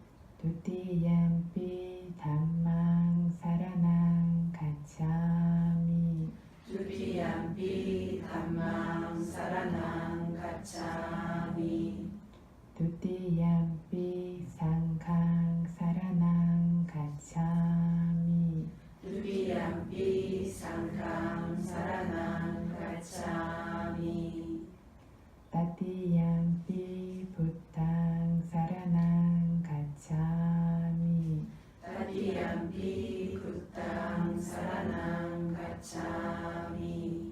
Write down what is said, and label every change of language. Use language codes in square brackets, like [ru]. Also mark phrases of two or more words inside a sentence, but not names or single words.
[pi] 두띠얀삐 담망 사라낭 가차미 두띠얀비 담망 사라낭 가차미 두띠얀삐 상강 사라낭 가차미 두띠얀비 Sangghang Saranang Gacchami. Tatiyampi Buddhang Saranang Gacchami. Tatiyampi Buddhang Saranang Gacchami.